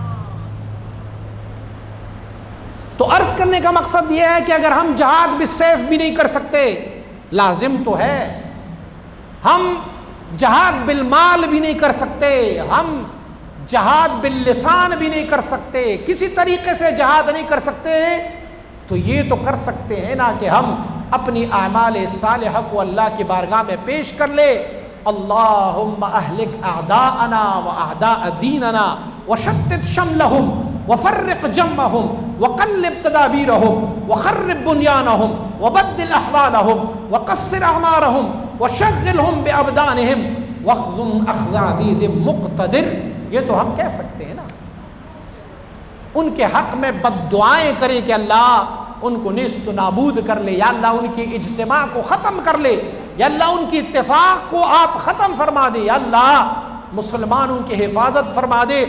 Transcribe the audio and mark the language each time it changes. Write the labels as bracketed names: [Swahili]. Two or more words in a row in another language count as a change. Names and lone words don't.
[Urdu] تو عرض کرنے کا مقصد یہ ہے کہ اگر ہم جہاد بالسیف بھی نہیں کر سکتے، لازم تو ہے ہم جہاد بالمال بھی نہیں کر سکتے، ہم جہاد باللسان بھی نہیں کر سکتے، کسی طریقے سے جہاد نہیں کر سکتے، تو یہ تو کر سکتے ہیں نا کہ ہم اپنی اعمال صالحہ کو اللہ کی بارگاہ میں پیش کر لے۔ [Arabic] اللہم اہلک اعداءنا واعداء دیننا وشتت شملہم وفرق جمعہم وقلب تدابیرہم وخرب بنیانہم وبدل احوالہم وقصر اعمارہم وشغلہم بابدانہم واخذم اخذ عزیز مقتدر۔ [Urdu] یہ تو ہم کہہ سکتے ہیں نا، ان کے حق میں بد دعائیں کریں کہ اللہ ان کو نیست و نابود کر لے، یا اللہ ان کی اجتماع کو ختم کر لے، یا اللہ ان کی اتفاق کو آپ ختم فرما دے، یا اللہ مسلمانوں کی حفاظت فرما دے۔